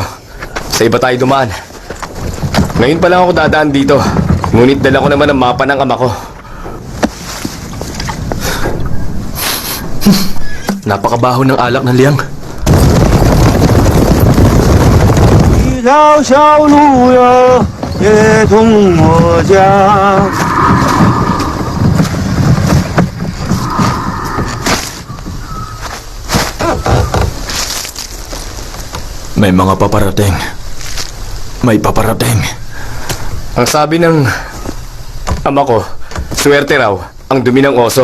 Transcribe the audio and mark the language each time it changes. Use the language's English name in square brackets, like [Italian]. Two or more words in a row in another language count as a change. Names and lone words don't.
[Filipino] Sa iba tayo dumaan. Ngayon pa lang ako dadaan dito. Ngunit dala ko naman ang mapa ng ama ko. Napakabaho ng alak ng Liang. [Chinese] 一条小路呀，也从我家。 [Filipino] May mga paparating. May paparating. Ang sabi ng ama ko, swerte raw ang dumi ng oso.